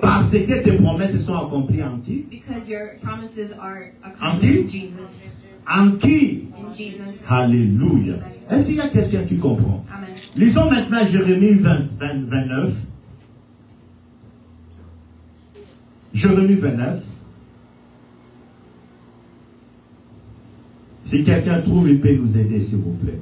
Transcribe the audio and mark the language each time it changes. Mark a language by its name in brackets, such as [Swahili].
[French] Parce que tes promesses se sont accomplies en qui? [English] Because your promises are accomplished in Jesus. [French] En qui? [English] In Jesus. Alléluia. [French] Est-ce qu'il y a quelqu'un qui comprend? Amen. Lisons maintenant Jérémie 29. Jérémie 29. Si quelqu'un trouve, il peut nous aider, s'il vous plaît.